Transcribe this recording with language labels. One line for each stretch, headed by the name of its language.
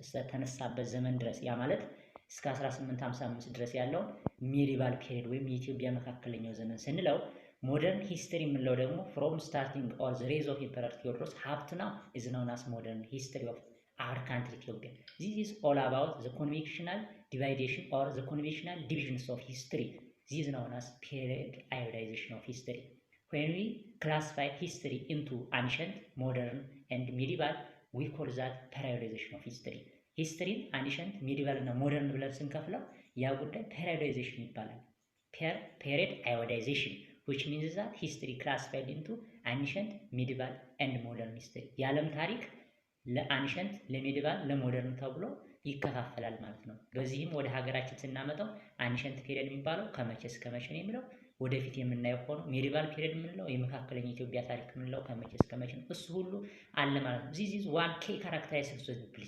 Amharic: ተነሳበት ዘመን ድረስ ያ ማለት እስከ 1855 ድረስ ያለው ሚዲቫል ፔሪየድ ወይም የኢትዮጵያ መካከለኛው ዘመን ስንለው፣ ሞደርን ሂስትሪ የምንለው ደግሞ
English: ፍሮም ስታርቲንግ ኦር ዘ ሬዝ ኦፍ ኢምፐረር ቴዎድሮስ ሀብ ቱ ናው ኢዝ ናውን አስ ሞደርን ሂስትሪ ኦፍ our country Ethiopia. This is all about the conventional dividation or the conventional divisions of history. This is known as periodization of history. When we classify history into ancient, modern, and medieval, we call that periodization of history. History, ancient, medieval, and modern
Amharic: ብለን ስንከፍለው ያ ጉዳይ
English: periodization ይባላል። Periodization, which means that history classified into ancient, medieval, and modern history.
Amharic: የዓለም ታሪክ ለአንሸንት ለሜዲቫል ለሞደርን ተብሎ ይከፋፈላል ማለት ነው። በዚህም ወደ ሀገራችን ስናመጣው አንሸንት ፔሪየድ የሚባለው ከመቼ እስከ መቼ ነው የሚለው ወደፊት የምናየው ሆኖ፣ ሜዲቫል ፔሪየድ የምንለው የመካከለኛ ኢትዮጵያ ታሪክ የምንለው ከመቼ እስከ መቼ ነው፣ እሱ ሁሉ አለ ማለት ነው።
English: ዚስ ኢዝ ዋን ኬ ካራክተሪስቲክስ ኦፍ